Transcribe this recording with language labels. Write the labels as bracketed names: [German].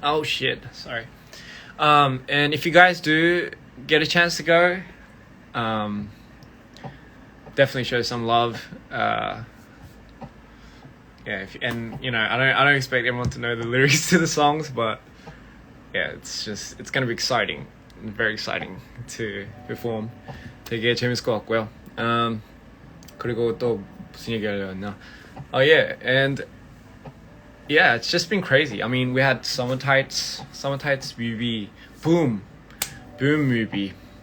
[English] Oh shit, sorry. And if you guys do get a chance to go, definitely show some love. Yeah, I don't expect everyone to know the lyrics to the songs, but yeah, it's gonna be exciting, very exciting to perform. [Korean] 되게 재밌을 것 같고요. 그리고 또 무슨 얘기 하려고 했나? [English] Oh yeah, and yeah, it's just been crazy. I mean, we had Summer Tights movie, boom movie.